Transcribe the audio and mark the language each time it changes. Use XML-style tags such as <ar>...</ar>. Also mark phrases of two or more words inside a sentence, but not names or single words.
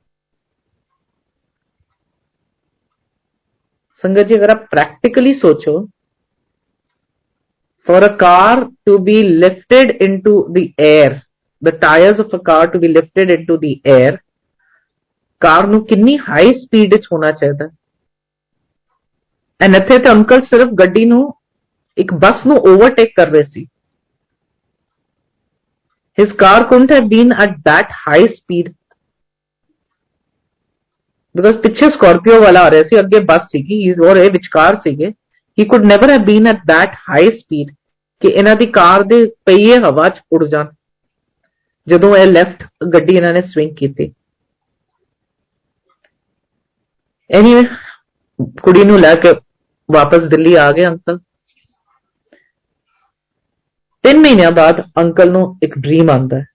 <hi>संगत जी अगर आप प्रैक्टिकली सोचो,</hi> <en>for a car to be lifted into the air, the tyres of a car to be lifted into the air, कार</en> <pa>ਨੂੰ ਕਿੰਨੀ ਹਾਈ ਸਪੀਡ ਵਿੱਚ ਹੋਣਾ ਚਾਹੀਦਾ। ਐਂਡ ਇੱਥੇ ਤਾਂ ਅੰਕਲ ਸਿਰਫ ਗੱਡੀ ਨੂੰ, ਇੱਕ ਬੱਸ ਨੂੰ ਓਵਰਟੇਕ ਕਰ ਰਹੇ ਸੀ।</pa> <en>his car couldn't have been at that high speed because</en> <pa>ਪਿੱਛੇ ਸਕਾਰਪੀਓ ਵਾਲਾ ਆ ਰਿਹਾ ਸੀ, ਅੱਗੇ ਬੱਸ ਸੀਗੀ ਔਰ ਇਹ ਵਿਚਕਾਰ ਸੀਗੇ।</pa> <en>he could never have been at that high speed</en> <pa>ਕਿ ਇਹਨਾਂ ਦੀ ਕਾਰ ਦੇ ਪਹੀਏ ਹਵਾ 'ਚ ਉੱਡ ਜਾਣ ਜਦੋਂ ਇਹ ਲੈਫਟ ਗੱਡੀ ਇਹਨਾਂ ਨੇ ਸਵਿੰਗ ਕੀਤੀ। ਐਨੀਵੇ ਕੁੜੀ ਨੂੰ ਲੈ ਕੇ ਵਾਪਸ ਦਿੱਲੀ ਆ ਗਏ ਅੰਕਲ। 3 ਮਹੀਨਿਆਂ ਬਾਅਦ ਅੰਕਲ ਨੂੰ ਇੱਕ ਡ੍ਰੀਮ ਆਉਂਦਾ ਹੈ।</pa>